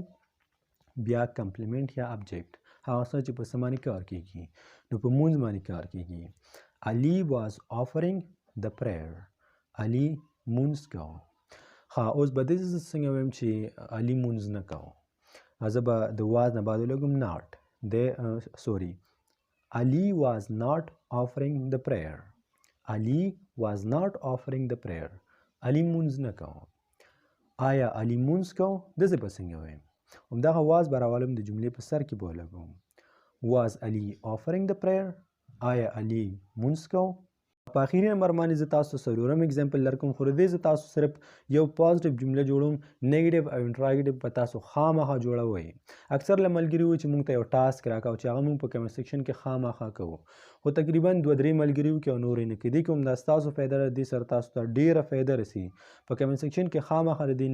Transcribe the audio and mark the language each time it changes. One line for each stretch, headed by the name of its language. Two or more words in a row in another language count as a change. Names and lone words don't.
Pashto: بیا کمپلیمنټ یا ابجیکټ هغه څه چې په څه باندې کار کیږي نو په مونځ باندې کار کیږي علي
English: was offering the prayer
Pashto: علي مونځ کو. ها اوس به داسې زه څنګه وایم چې علي مونځ نه کوو زه به د واز نه بعد ولګم
English: not sorry Ali was not offering the prayer علي was not offering the prayer
Pashto: علي مونځ نه کوو آیا علي مونځ کوو داسې به څنګه وایم همدغه واز به راولم د جملې په سر کې به ولګوم
English: was علي offering the prayer
Pashto: آیا علي مونځ کوو په اخري نمبر باندې زه تاسو څلورم اگزامپل درکوم خو د دې زه تاسو صرف یو پازیټیو جمله جوړوم نیګیټیو او انټراګیټیو به تاسو خامخا جوړوئ اکثر له ملګري وي چې موږ ته یو ټاسک راکاو چې هغه موږ په کمنټ سیکشن کې خامخا کوو خو تقریبا 2-3 ملګري وو کې او نور یې نه کېدی کوم دا ستاسو فایده ده دې سره تاسو ته ډېره فایده رسي په
English: comment section
Pashto: کې خامخا د دې